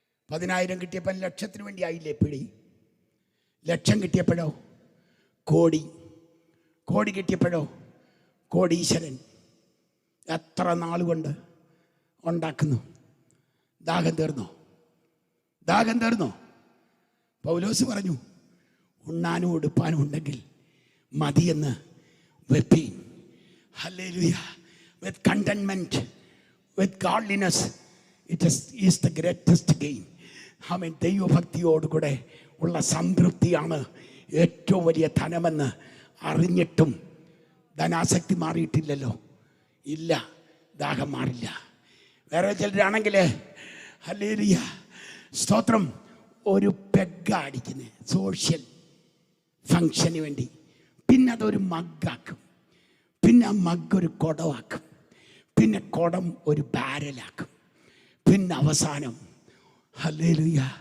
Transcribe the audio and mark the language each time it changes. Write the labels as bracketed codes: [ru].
[ml] 10,000 കിട്ടിയപ്പോൾ ലക്ഷത്തിന് വേണ്ടി ആയില്ലേ പിടി. ലക്ഷം കിട്ടിയപ്പോഴോ കോടി, കോടി കിട്ടിയപ്പോഴോ കോടീശ്വരൻ. എത്ര നാളുകൊണ്ട് ഉണ്ടാക്കുന്നു. ദാഹം തീർന്നോ? ദാഹം തീർന്നോ? പൗലോസ് പറഞ്ഞു, ഉണ്ണാനും ഉടുപ്പാനും ഉണ്ടെങ്കിൽ മതിയെന്ന് വെപ്പീൻ. Hallelujah. [en] With contentment, with godliness, it is the greatest gain. [ml] ആമേൻ. ദൈവഭക്തിയോടുകൂടെ ഉള്ള സംതൃപ്തിയാണ് ഏറ്റവും വലിയ ധനമെന്ന് അറിഞ്ഞിട്ടും ധനാസക്തി മാറിയിട്ടില്ലല്ലോ. ഇല്ല, ദാഹം മാറില്ല. വേറെ ചിലരാണെങ്കിൽ ഹല്ലേലൂയ സ്തോത്രം ഒരു പെഗ്ഗ അടിക്കുന്നത് സോഷ്യൽ ഫങ്ഷന് വേണ്ടി, പിന്നെ അതൊരു മഗ്ഗാക്കും, പിന്നെ ആ മഗ് ഒരു കുടമാക്കും, പിന്നെ കുടം ഒരു ബാരലാക്കും, പിന്നെ അവസാനം ഹല്ലേലൂയ